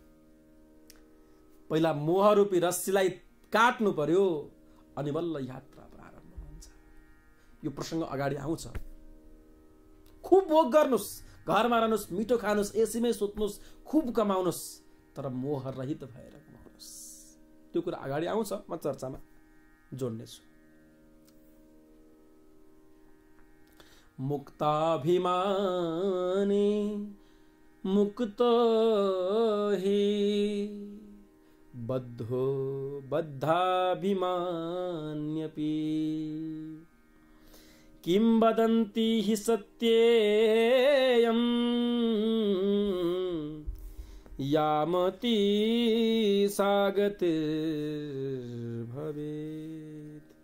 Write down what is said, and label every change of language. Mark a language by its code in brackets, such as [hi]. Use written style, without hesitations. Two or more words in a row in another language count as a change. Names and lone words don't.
[ne] पहिला मोहरूपी रस्सीलाई काट्नु पर्यो, अनि बल्ल यात्रा प्रारम्भ हुन्छ। यो प्रसङ्ग अगाडि आउँछ। खुब भोग गर्नुस्, घरमा रहनुस्, मिठो खानुस्, एसीमै सुत्नुस्, खुब कमाउनुस्, तर मोह रहित भएर कमाउनुस्। त्यो कुरा अगाडि आउँछ, म चर्चामा जोड्नेछु। [sa] मुक्ताभिमानी मुक्त हि बद्धो बद्धाभिमान्यपि किं वदन्ति हि सत्येयं यामति सा गतिर्भवेत्।